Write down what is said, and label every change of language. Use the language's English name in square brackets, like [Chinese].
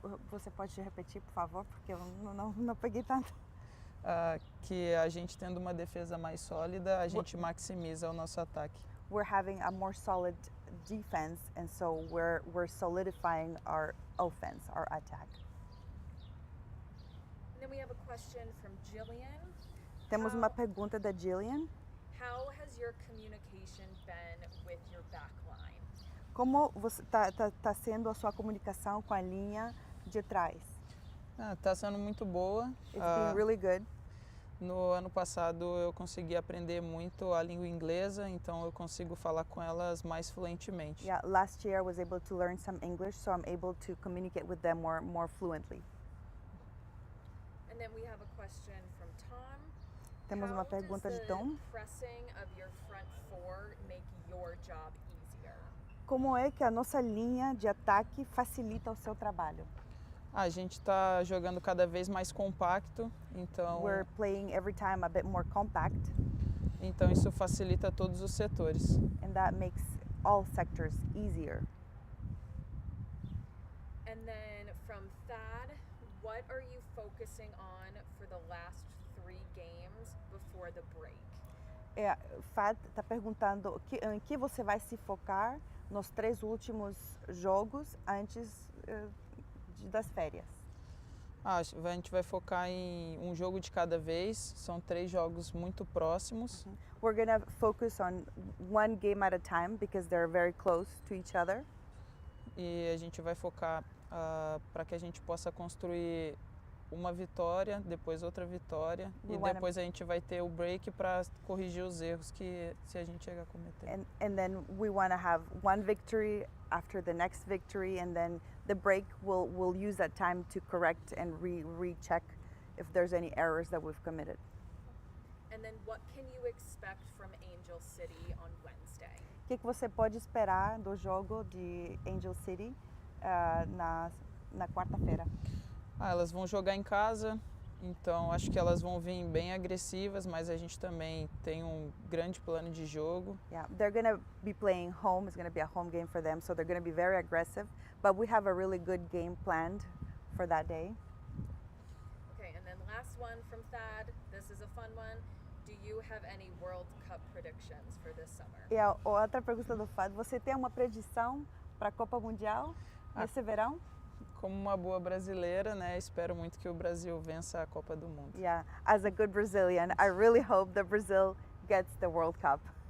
[Portuguese] Você pode repetir, por favor, porque eu não peguei tanto. Que a gente tendo uma defesa mais sólida, a gente maximiza o nosso ataque. [English] We're having a more solid defense, and so we're solidifying our offense, our attack. And then we have a question from Jillian. [Portuguese] Temos uma pergunta da Jillian. [English] How has your communication been with your backline? [Portuguese] Como tá sendo a sua comunicação com a linha de trás? Tá sendo muito boa. [English] It's been really good. [Portuguese] No ano passado eu consegui aprender muito a língua inglesa, então eu consigo falar com elas mais fluentemente. [English] Yeah, last year I was able to learn some English, so I'm able to communicate with them more fluently. And then we have a question from Tom. [Portuguese] Temos uma pergunta de Tom. [English] How does the pressing of your front four make your job easier? [Portuguese] Como é que a nossa linha de ataque facilita o seu trabalho? A gente está jogando cada vez mais compacto, então [English] We're playing every time a bit more compact. [Portuguese] Então isso facilita todos os setores. [English] And that makes all sectors easier. And then from Thad, what are you focusing on for the last 3 games before the break? [Portuguese] Fad está perguntando em que você vai se focar nos 3 últimos jogos antes das férias. A gente vai focar em um jogo de cada vez, são 3 jogos muito próximos. [English] We're going to focus on 1 game at a time because they're very close to each other. [Portuguese] E a gente vai focar para que a gente possa construir uma vitória, depois outra vitória e depois a gente vai ter o break para corrigir os erros que se a gente chegar a cometer. [English] And then we want to have 1 victory after the next victory, and then the break we'll use that time to correct and recheck if there's any errors that we've committed. And then what can you expect from Angel City on Wednesday? [Portuguese] O que você pode esperar do jogo de Angel City na quarta-feira? Elas vão jogar em casa, então acho que elas vão vir bem agressivas, mas a gente também tem um grande plano de jogo. [English] Yeah, they're going to be playing home. It's going to be a home game for them, so they're going to be very aggressive, but we have a really good game planned for that day. Okay, and then last one from Thad. This is a fun one. Do you have any World Cup predictions for this summer? [Portuguese] E a outra pergunta do Fad, você tem uma predição para a Copa Mundial nesse verão? Como uma boa brasileira, né, espero muito que o Brasil vença a Copa do Mundo. [English] Yeah, as a good Brazilian, I really hope that Brazil gets the World Cup.